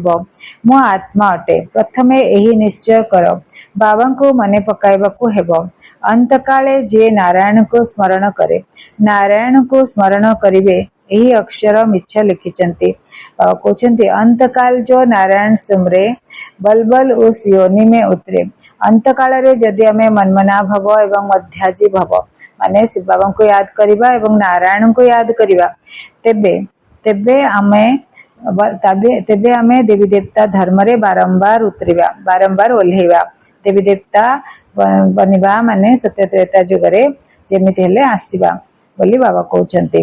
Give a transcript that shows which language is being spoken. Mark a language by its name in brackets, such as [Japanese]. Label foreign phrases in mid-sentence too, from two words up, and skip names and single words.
[Odia] ମୁଁ ଆତ୍ମା ଅଟେ, ପ୍ରଥମେ ଏହି ନିଶ୍ଚୟ କର। ବାବାଙ୍କୁ ମନେ ପକାଇବାକୁ ହେବ। ଅନ୍ତକାଳେ ଯିଏ ନାରାୟଣଙ୍କୁ ସ୍ମରଣ କରେ, ନାରାୟଣଙ୍କୁ ସ୍ମରଣ କରିବେ ଏହି ଅକ୍ଷର ମିଛ ଲିଖିଛନ୍ତି। ବାବା କହୁଛନ୍ତି [Hindi] अंतकाल जो नारायण सुमरे बलबल उस योनि में उतरे। [Odia] ଅନ୍ତକାଳରେ ଯଦି ଆମେ [Sanskrit] ମନ୍ମନା ଭବ [Odia] ଏବଂ [Sanskrit] ମଧ୍ୟାଜି ଭବ [Odia] ମାନେ ଶିବ ବାବାଙ୍କୁ ୟାଦ କରିବା ଏବଂ ନାରାୟଣଙ୍କୁ ୟାଦ କରିବା, ତେବେ ଆମେ ଦେବୀ ଦେବତା ଧର୍ମରେ ବାରମ୍ବାର ଉତରିବା, ବାରମ୍ବାର ଓହ୍ଲେଇବା। ଦେବୀ ଦେବତା ବନିବା ମାନେ ସତ୍ୟ ତ୍ରେତା ଯୁଗରେ ଯେମିତି ହେଲେ ଆସିବା ବୋଲି ବାବା କହୁଛନ୍ତି।